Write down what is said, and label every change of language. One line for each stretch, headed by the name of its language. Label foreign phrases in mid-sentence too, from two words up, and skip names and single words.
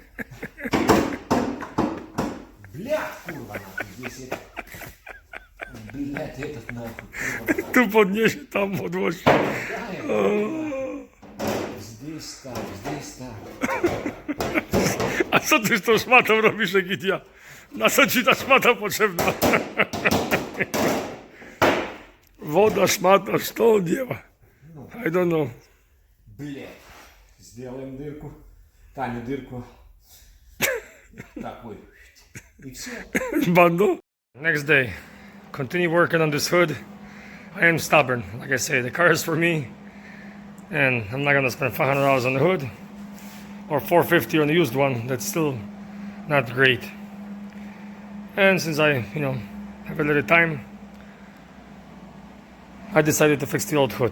Russian: Блядь, курва, нахуй, здесь это... Блядь, этот нахуй, курва.
Polish: Tu podniesie, tam podłoży.
Russian: Здесь так, здесь так.
Polish: A co ty z tą szmatą robisz, Egidia? Na co ci ta szmata potrzebna? Woda, szmata,
Russian: что он делает?
English: I don't know.
Russian: Блядь. Сделаем дырку. Таню дырку. Такой. И все.
English: Bundle. Next day, continue working on this hood. I am stubborn. Like I say, the car is for me, and I'm not gonna spend $500 on the hood or $450 on the used one. That's still not great. And since I, have a little time, I decided to fix the old hood.